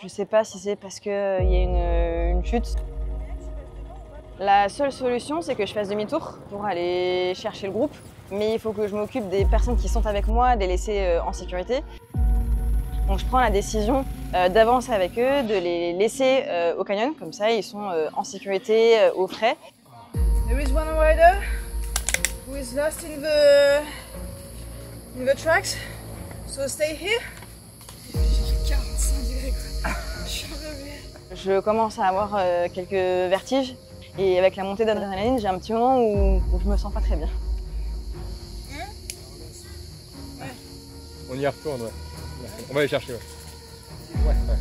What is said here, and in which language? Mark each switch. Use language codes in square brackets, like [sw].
[fr] Je sais pas si c'est parce qu'il y a une chute. La seule solution, c'est que je fasse demi-tour pour aller chercher le groupe. Mais il faut que je m'occupe des personnes qui sont avec moi, de les laisser en sécurité. Donc je prends la décision d'avancer avec eux, de les laisser au canyon, comme ça ils sont en sécurité, au frais. [en] There is one rider who is lost in the tracks, so stay here. [fr] 45 degrés quoi. Je commence à avoir quelques vertiges et avec la montée d'adrénaline, j'ai un petit moment où je me sens pas très bien. On y retourne, ouais. On va aller chercher, ouais. Ouais.